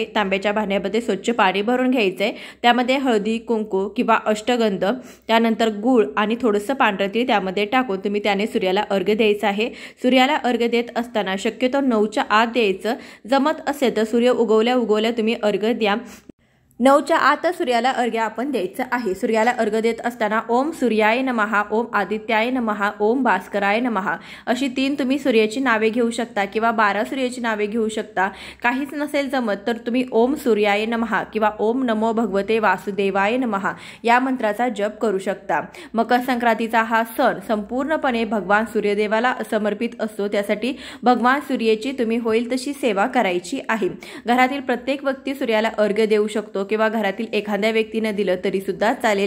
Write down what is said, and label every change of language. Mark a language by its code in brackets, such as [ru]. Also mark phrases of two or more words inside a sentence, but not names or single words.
[mr] तांब्याच्या भांड्यामध्ये स्वच्छ पाणी भरून घ्यायचंय, त्यामध्ये हळदी कुंकू किंवा अष्टगंध, त्यानंतर गूळ आणि थोडंसं पांढरं तीळ त्यामध्ये टाकून तुम्ही त्याने सूर्याला अर्घ्य द्यायचं आहे। सूर्याला अर्घ्य देत असताना शक्यतो 9च्या आत द्यायचं, जमत असेल तर सूर्य उगवल्या तुम्ही अर्घ्य द्या। 9च्या आत सूर्याला अर्घ्य आपण द्यायचं आहे। सूर्याला अर्घ्य देत असताना [sa] ओम सूर्याय नमः, ओम आदित्याय नमः, ओम भास्कराय नमः [mr] अशी 3 तुम्ही सूर्याची नावे घेऊ शकता किंवा 12 सूर्याची नावे घेऊ शकता। काहीच नसेल जमत तर तुम्ही [sa] ओम सूर्याय नमः [mr] किंवा [sa] ओम नमो भगवते वासुदेवाय नमः [mr] या मंत्राचा जप करू शकता। मकर संक्रांतीचा हा सण संपूर्णपणे भगवान सूर्यदेवाला समर्पित असतो। त्यासाठी भगवान सूर्याची तुम्ही होईल तशी सेवा करायची आहे। घरातील प्रत्येक व्यक्ती सूर्याला अर्घ्य देऊ शकतो किंवा घरातील एखाद्या व्यक्तीने दिलं तरी सुद्धा चालेल।